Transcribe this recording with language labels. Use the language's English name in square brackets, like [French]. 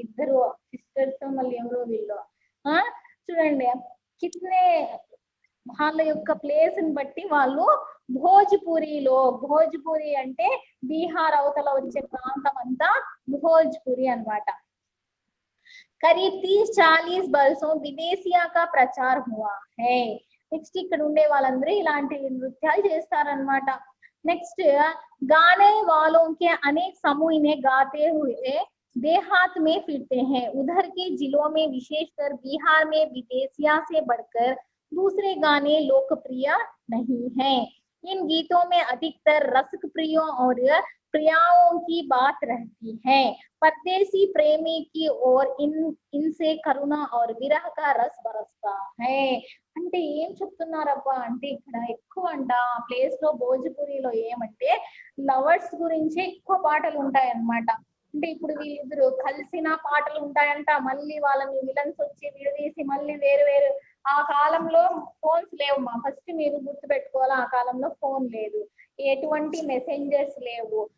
[Telugu] ఇద్దరు సిస్టర్స్ మళ్ళీ ఎవరో వీళ్ళు చూడండి కిట్నే వాళ్ళ యొక్క ప్లేస్ ని బట్టి వాళ్ళు భోజ్పురిలో, భోజ్పురి అంటే బీహార్ అవతల వచ్చే ప్రాంతం అంతా భోజ్పురి అన్నమాట. [Hindi] करीब 30-40 बरसों विदेशिया का प्रचार हुआ है. [Telugu] నెక్స్ట్ ఇక్కడ ఉండే వాళ్ళందరూ ఇలాంటి నృత్యాలు చేస్తారన్నమాట. [Hindi] నెక్స్ట్ गाने वालों के अनेक समूह इन्हें गाते हुए देहात में फिरते हैं. उधर के जिलों में विशेषकर बिहार में विदेशिया से बढ़कर दूसरे गाने लोकप्रिय नहीं हैं. इन गीतों में अधिकतर रसिक प्रियों और प्रियाओं की बात रहती है. परदेसी प्रेमी की ओर इनसे करुणा और विरह का रस बरसता है. [Telugu] అంటే ఏం చెప్తున్నారబ్బా అంటే ఇక్కడ ఎక్కువ అంట ఆ ప్లేస్ లో భోజ్పురిలో ఏమంటే లవర్స్ గురించి ఎక్కువ పాటలు ఉంటాయి అన్నమాట. అంటే ఇప్పుడు వీళ్ళిద్దరు కలిసిన పాటలు ఉంటాయంట, మళ్ళీ వాళ్ళని విలన్స్ వచ్చి విడదీసి మళ్ళీ వేరు వేరు. ఆ కాలంలో ఫోన్స్ లేవు మా, ఫస్ట్ మీరు గుర్తు పెట్టుకోవాలి, ఆ కాలంలో ఫోన్ లేదు, ఎటువంటి మెసెంజర్స్ లేవు.